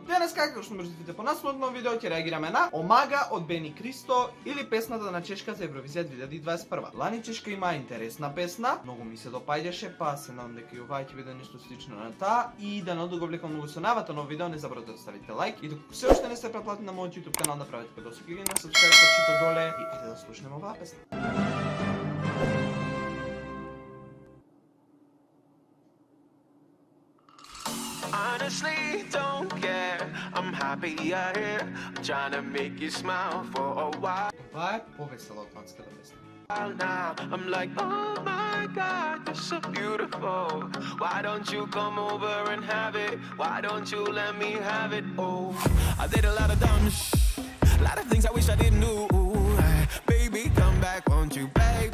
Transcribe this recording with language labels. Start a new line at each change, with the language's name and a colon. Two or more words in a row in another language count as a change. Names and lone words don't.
Macedonian: Денес, како што можете да видите по насловно видео, ќе реагираме на Омага од Бени Кристо или песната на Чешка за Евровизија 2021. Лани Чешка има интересна песна, многу ми се допаѓаше, па се надам дека и ова ќе биде нешто слично на таа и да не одговлекам многу со навата ново видео, не забравете да ставите лайк и доколку се уште не сте претплатени на мојот YouTube канал, направете подоци клик на subscribe копчето доле и ајде да слушнеме оваа песна.
English: Honestly, don't care. I'm happy you're here. I'm trying to make you smile for a while
Macedonian: Ова е повесела од фанската песна.
English: now. I'm like, oh my God, you're so beautiful. Why don't you come over and have it? Why don't you let me have it? Oh, I did a lot of dumb a lot of things I wish I didn't do. Baby, come back, won't you, babe?